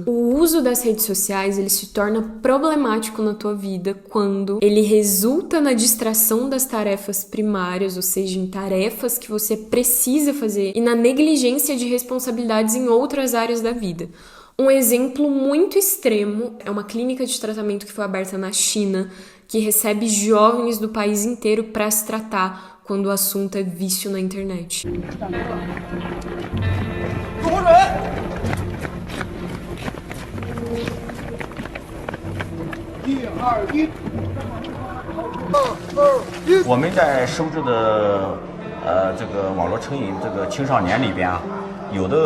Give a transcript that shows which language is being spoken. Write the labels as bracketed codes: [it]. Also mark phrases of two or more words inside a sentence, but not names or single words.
[pt] O uso das redes sociais, ele se torna problemático na tua vida quando ele resulta na distração das tarefas primárias, ou seja, em tarefas que você precisa fazer, e na negligência de responsabilidades em outras áreas da vida. Um exemplo muito extremo é uma clínica de tratamento que foi aberta na China, que recebe jovens do país inteiro para se tratar quando o assunto é vício na internet. [zh] 我们在收治的这个网络成瘾这个青少年里边啊，有的